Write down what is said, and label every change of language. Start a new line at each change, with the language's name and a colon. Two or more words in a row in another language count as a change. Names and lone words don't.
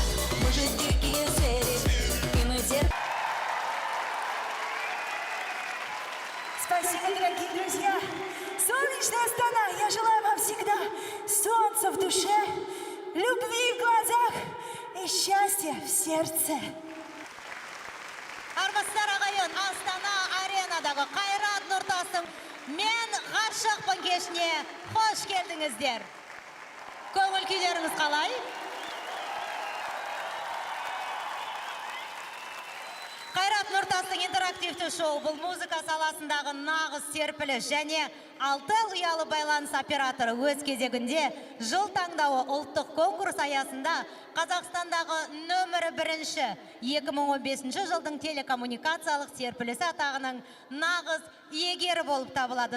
Russian: Мы же дикие звери, и мы терпим. Спасибо, дорогие друзья! Солнечная Астана, я желаю вам всегда солнца в душе, любви в глазах и счастья в сердце.
Kazakh: Армысыздар ағайын, Астана аренадағы Қайрат Нұртастың «Мен ғашықпын» кешіне қош келдіңіздер. Көңіл күйлеріңіз қалай? Қайрат Нұртастың интерактивті шоу бұл музыка саласындағы нағыз серпіліс және 6 ұялы байланыс операторы өз кезегінде жыл таңдауы ұлттық конкурс аясында Қазақстандағы нөмірі 2015 жылдың телекоммуникациялық серпілісі атағының нағыз иегері болып табылады.